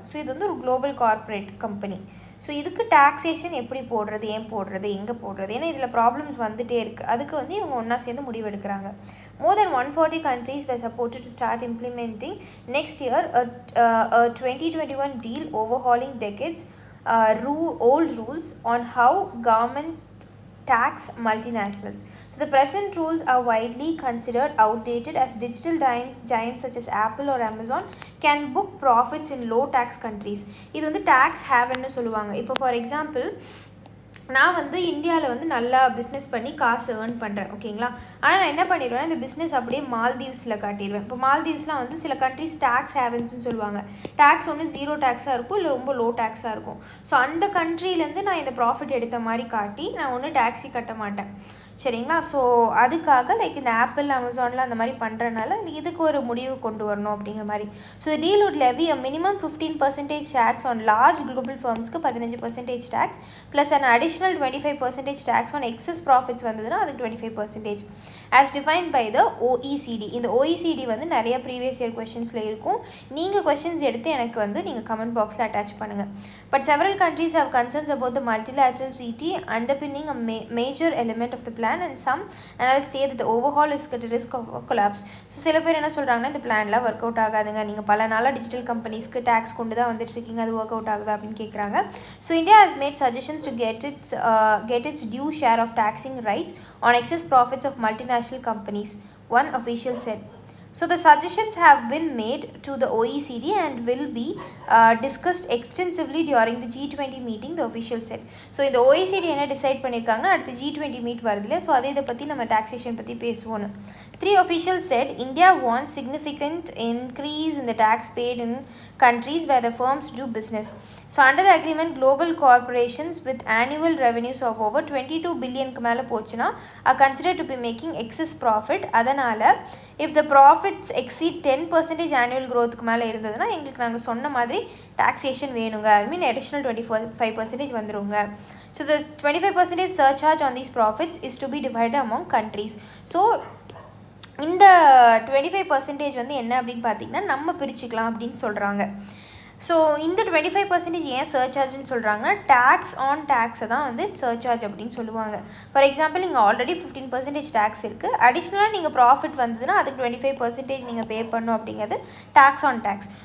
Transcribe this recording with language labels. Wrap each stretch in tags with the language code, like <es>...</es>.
<ta>So இது வந்து ஒரு குளோபல் கார்பரேட் கம்பெனி. ஸோ இதுக்கு டாக்ஸேஷன் எப்படி போடுறது, ஏன் போடுறது, எங்கே போடுறது, ஏன்னா இதில் ப்ராப்ளம்ஸ் வந்துகிட்டே இருக்குது. அதுக்கு வந்து இவங்க ஒன்றா சேர்ந்து முடிவெடுக்கிறாங்க.</ta> <en>More than 140 countries were supported to start implementing next year a 2021 deal overhauling decades old rules on how government tax multinationals. So the present rules are widely considered outdated as digital giants such as Apple or Amazon can book profits in low tax countries.</en> <ta>இது வந்து tax havenன்னு சொல்லுவாங்க. இப்போ for example நான் வந்து இந்தியாவில் வந்து நல்லா business பண்ணி காசு ஏர்ன் பண்ணுறேன், ஓகேங்களா. ஆனால் நான் என்ன பண்ணிடுவேன்னா இந்த பிஸ்னஸ் அப்படியே மால்தீவ்ஸில் காட்டிடுவேன். இப்போ மால்தீவ்ஸ்லாம் வந்து சில கண்ட்ரிஸ் டேக்ஸ் ஹேவன்ஸ்னு சொல்லுவாங்க. டேக்ஸ் ஒன்று 0 டேக்ஸாக இருக்கும், இல்லை ரொம்ப லோ டேக்ஸாக இருக்கும். ஸோ அந்த கண்ட்ரிலேருந்து நான் இந்த ப்ராஃபிட் எடுத்த மாதிரி காட்டி நான் ஒன்றும் டேக்ஸி கட்ட மாட்டேன், சரிங்களா. ஸோ அதுக்காக லைக் இந்த ஆப்பிள் அமேசானில் அந்த மாதிரி பண்ணுறதுனால இதுக்கு ஒரு முடிவு கொண்டு வரணும் அப்படிங்கிற மாதிரி.</ta> <en>so the deal would levy a minimum 15% tax on large global firmsக்கு 15% tax plus an additional 25% tax on excess profits</en> <ta>வந்ததுன்னா அதுக்கு 25%</ta> <en>as defined by the OECD.</en> <ta>இந்த OECD வந்து நிறைய ப்ரீவியஸ் இயர் கொஸ்டின்ஸில் இருக்கும். நீங்கள் கொஸ்டின்ஸ் எடுத்து எனக்கு வந்து நீங்கள் கமெண்ட் பாக்ஸில் அட்டாச் பண்ணுங்கள்.</ta> <en>But several countries have concerns about the multilateral treaty underpinning a major element of the plan, and some analysts say that the overhaul is at a risk of collapse.</en> <ta>So சில பேர் என்ன சொல்கிறாங்கன்னா இந்த பிளான்லாம் work out ஆகாதுங்க, நீங்கள் பல நாளாக டிஜிட்டல் கம்பெனிஸ்க்கு டேக்ஸ் கொண்டு தான் வந்துட்டு இருக்கீங்க, அது ஒர்க் அவுட் ஆகுதா அப்படின்னு கேட்குறாங்க.</ta> <en>So India has made suggestions to get its due share of taxing rights on excess profits of multinational companies, one official said. So the suggestions have been made to the OECD and will be discussed extensively during the G20 meeting, the official said.</en> <ta>So இந்த OECD என்ன decide பண்ணியிருக்காங்கன்னா அடுத்து G20 meet வருதுல, so அதை இதை பற்றி நம்ம taxation பற்றி பேசுவோன்னு.</ta> <en>3 officials said India wants significant increase in the tax paid in countries where the firms do business. So under the agreement, global corporations with annual revenues of over 22 billion</en> <ta>க்கு மேலே போச்சுன்னா</ta> <en>are considered to be making excess profit.</en> <ta>அதனால்</ta> <en>if the profits exceed 10% annual growth</en> <ta>க்கு மேலே இருந்ததுன்னா எங்களுக்கு நாங்கள் சொன்ன மாதிரி taxation வேணுங்க,</ta> <en>I mean additional 25%</en> <ta>வந்துருங்க.</ta> <en>So the 25% surcharge on these profits is to be divided among countries.</en> <ta>So இந்த 25% வந்து என்ன அப்படின்னு பார்த்தீங்கன்னா நம்ம பிரிச்சுக்கலாம் அப்படின்னு சொல்கிறாங்க. ஸோ இந்த 25% ஏன் சர்சார்ஜ்னு சொல்கிறாங்க, டேக்ஸ் ஆன் டேக்ஸை தான் வந்து சர்சார்ஜ் அப்படின்னு சொல்லுவாங்க. ஃபார் எக்ஸாம்பிள் நீங்கள் ஆல்ரெடி 15% டேக்ஸ் இருக்குது, அடிஷ்னலாக நீங்கள் ப்ராஃபிட் வந்ததுன்னா அதுக்கு 25% நீங்கள் பே பண்ணணும் அப்படிங்கிறது டேக்ஸ் ஆன் டேக்ஸ்.</ta>